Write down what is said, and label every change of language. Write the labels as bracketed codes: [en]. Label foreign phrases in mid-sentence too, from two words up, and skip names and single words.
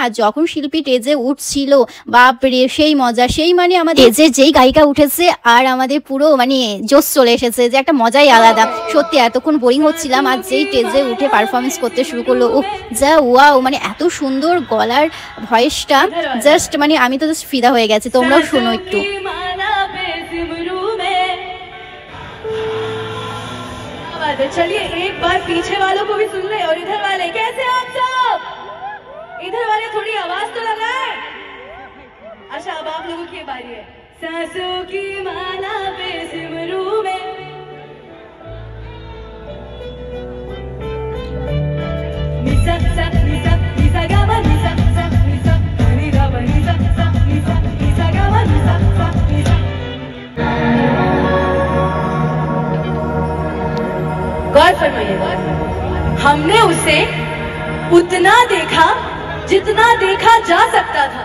[bn] আর যখন শিল্পী স্টেজে উঠছিল, বাপরে সেই মজা, সেই মানে আমাদের স্টেজে যেই গায়িকা উঠেছে, আর আমাদের পুরো মানে জোশ চলে এসেছে, যে একটা মজাই আলাদা। সত্যি এতক্ষণ বোরিং হচ্ছিলাম, আর যেই স্টেজে উঠে পারফরমেন্স করতে শুরু করলো, ও যা ওয়াও, মানে এত সুন্দর গলার ভয়েসটা, জাস্ট মানে আমি তো জাস্ট ফিদা হয়ে গেছি। তোমরাও শোনো একটু। [hi] चलिए एक बार पीछे वालों को भी सुन ले, और इधर वाले कैसे आप सब? इधर वाले थोड़ी आवाज तो लगाए। अच्छा, अब आप लोगों की बारी है। सांसों की माला पे सिमरू में निसा सा निसा निसा गावा निसा सा निसा नि गावा निसा सा निसा निसा गावा निसा सा निसा। गौर फरमाइएगा, हमने उसे उतना देखा जितना देखा जा सकता था।